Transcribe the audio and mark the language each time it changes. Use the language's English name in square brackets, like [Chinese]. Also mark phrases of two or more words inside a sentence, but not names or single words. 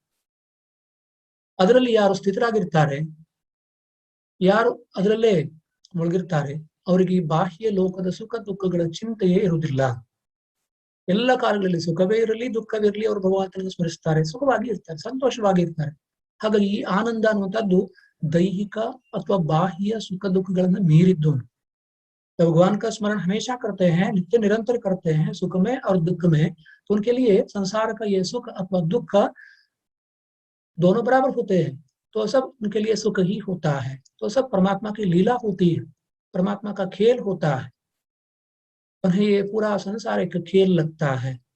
[Kannada] ಅದರಲ್ಲಿ ಯಾರು ಸ್ಥಿತರಾಗಿರ್ತಾರೆ, ಯಾರು ಅದರಲ್ಲೇ ಮುಳುಗಿರ್ತಾರೆ, ಅವರಿಗೆ ಈ ಬಾಹ್ಯ ಲೋಕದ ಸುಖ ದುಃಖಗಳ ಚಿಂತೆಯೇ ಇರುವುದಿಲ್ಲ. ಎಲ್ಲ ಕಾಲಗಳಲ್ಲಿ ಸುಖವೇ ಇರಲಿ ದುಃಖವಿರಲಿ ಅವರು ಭಗವಂತನನ್ನು ಸ್ಮರಿಸ್ತಾರೆ, ಸುಖವಾಗಿ ಇರ್ತಾರೆ, ಸಂತೋಷವಾಗಿ ಇರ್ತಾರೆ. ಹಾಗಾಗಿ ಈ ಆನಂದ ಅನ್ನುವಂಥದ್ದು ದೈಹಿಕ ಅಥವಾ ಬಾಹ್ಯ ಸುಖ दुख ಮೀರಿದ್ದು। [Hindi] तो भगवान का स्मरण हमेशा करते हैं, नित्य निरंतर करते हैं सुख में और दुख में, तो उनके लिए संसार का ये सुख अथवा दुख दोनों बराबर होते हैं, तो सब उनके लिए सुख ही होता है। तो सब परमात्मा की लीला होती है, परमात्मा का खेल होता है, उन्हें ये पूरा संसार एक खेल लगता है।